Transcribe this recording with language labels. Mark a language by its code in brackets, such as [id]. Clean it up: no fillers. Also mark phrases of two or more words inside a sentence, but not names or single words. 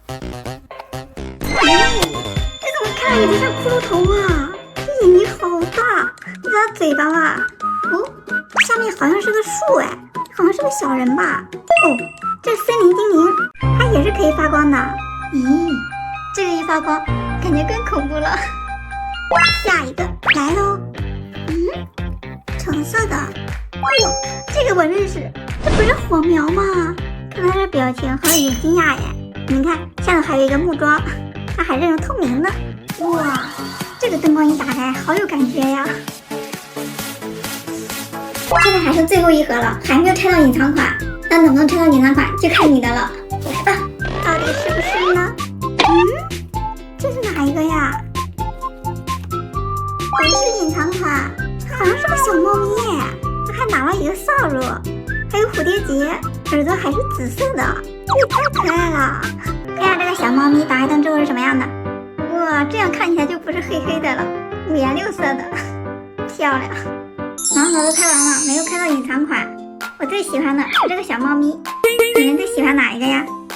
[zh] 哎，這怎麼看着有點像骷髏頭啊？這眼睛好大，这它嘴巴吧？哦，下面好像是個樹哎，好像是個小人吧？哦，這森林精靈，它也是可以發光的。咦，這個一發光，感覺更恐怖了。下一個來嘍。橙色的。哇，這個我認識，這不是火苗嗎？看他這表情好有點驚訝耶！你看下頭還有一個木樁，它還是用透明的。哇，這個燈光一打開，好有感覺呀！現在還剩最後一盒了，還沒有拆到隱藏款，那能不能拆到隱藏款就看你的了。來吧，到底是不是呢？這是哪一個呀？不是隱藏款，好像是個小貓咪耶，它還拿了一個掃帚，還有蝴蝶結。耳朵還是紫色的，這也太可愛了！看下這個小貓咪打開燈之後是什麼樣的？哇，這樣看起來就不是黑黑的了，5顏6色的，漂亮！盲盒都開完了，沒有開到隱藏款。我最喜歡的是這個小貓咪，你們最喜歡哪一個呀？